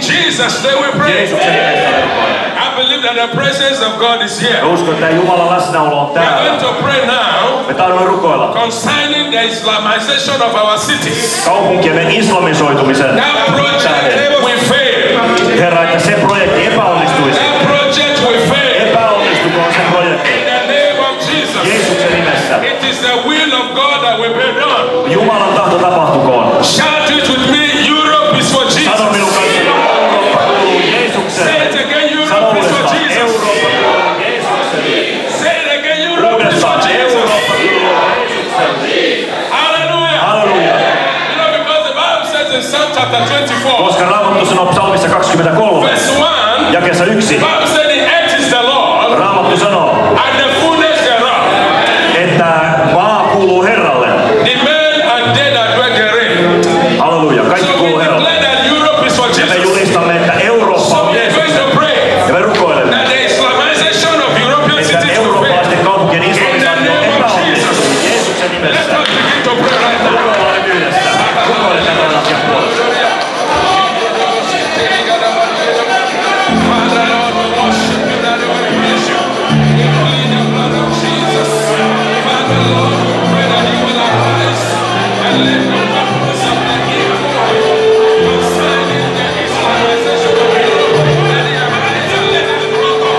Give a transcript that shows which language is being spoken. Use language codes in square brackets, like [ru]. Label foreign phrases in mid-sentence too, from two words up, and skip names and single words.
[en] Jesus' name we pray. [fi] Jeesuksen nimessä me rukoilemme. [en] I believe that the presence of God is here. [fi] Ja uskon, että Jumalan läsnäolo on [en] We are [fi] täällä. [en] going to pray now [fi] Me tahdomme rukoilla [en] concerning the Islamization of our cities. [fi] kaupunkiemme islamisoitumisen [en] That project [fi] tähden. [en] will fail. [fi] Herra, että se projekti epäonnistuisi. [en] That project will fail. [fi] Epäonnistukoon se projekti. [en] In the name of Jesus. [fi] Jeesuksen nimessä. [en] It is the will of God that will be done. [fi] Jumalan tahto tapahtukoon. [en] Shout it with me. Europe is for Jesus. [fi] Sano minun kanssani, Eurooppa kuuluu Jeesukselle. [en] Say it again. [fi] Sano [en] Europe is for [fi] uudestaan, [en] Jesus. [fi] Eurooppa kuuluu Jeesukselle. [en] Say it again. Europe is for [fi] Uudestaan, [en] Jesus. [fi] Eurooppa kuuluu Jeesukselle. [en] Hallelujah. [fi] Halleluja. [en] You know, because the Bible says in Psalm chapter 24, [fi] Koska Raamattu sanoo psalmissa 23, [en] verse 1, [fi] jakeessa 1, [en] the Bible says the earth is the Lord [fi] Raamattu sanoo, [en] and the fullness thereof, [fi] että maa kuuluu Herralle. [en] the men and they that dwell therein. [fi] Halleluja, kaikki [en] So we [fi] kuuluu Herralle. [en] declare that Europe is for [fi] Ja me [en] Jesus. [fi] julistamme, että Eurooppa [en] So [fi] on [en] we are going [fi] Jeesukselle. [en] to pray [fi] Ja me rukoilemme, [en] that the Islamization of European [fi] että [en] cities will fail. [fi] eurooppalaisten kaupunkien islamisaatio epäonnistuisi. Jeesuksen [en] Let [fi] nimessä. [en] us begin to pray right now. [fi] Rukoillaan nyt yhdessä. Rukoile tämän asian puolesta. [en] Father, Lord, we worship you, that we praise you. We plead the blood of Jesus. Father, Lord, we pray that you will arise and let the weapons of the evil concerning the Islamization of Europe, let it arise and let it crumble.